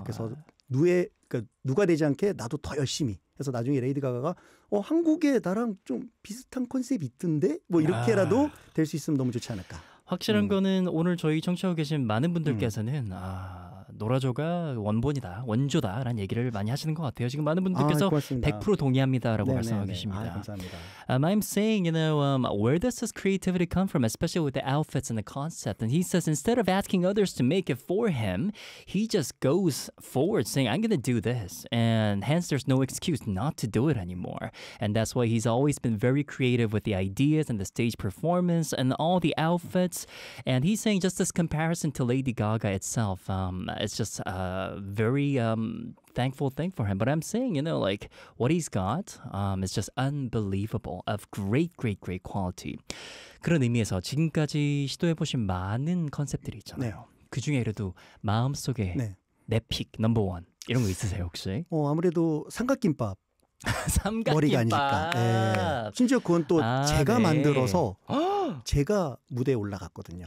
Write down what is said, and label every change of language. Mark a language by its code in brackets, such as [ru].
[ko] 그래서 누가 되지 않게 나도 더 열심히 해서 나중에 레이디 가가가 한국에 나랑 좀 비슷한 컨셉 있던데 뭐 이렇게라도 될 수 있으면 너무 좋지 않을까. 확실한 거는 오늘 저희 청취하고 계신 많은 분들께서는 노라조가 원본이다, 원조다라는 얘기를 많이 하시는 것 같아요. 지금 많은 분들께서 100% 동의합니다라고 말씀하고 계십니다. 감사합니다. [en] I'm saying, you know, where does this creativity come from, especially with the outfits and the concept? And he says, instead of asking others to make it for him, he just goes forward saying, I'm going to do this. And hence, there's no excuse not to do it anymore. And that's why he's always been very creative with the ideas and the stage performance and all the outfits. And he's saying just this comparison to Lady Gaga itself, it's just a very thankful thing for him. But I'm saying, you know, like what he's got is just unbelievable of great, great, great quality. [ko] 그런 의미에서 지금까지 시도해보신 많은 컨셉들이 있잖아요. 네. 그 중에 그래도 마음속에 네. 내 픽, 넘버 원 이런 거 있으세요 혹시? 아무래도 삼각김밥. 삼각김밥. 머리가 아닐까. 네. 심지어 그건 또 제가 네. 만들어서 제가 무대에 올라갔거든요.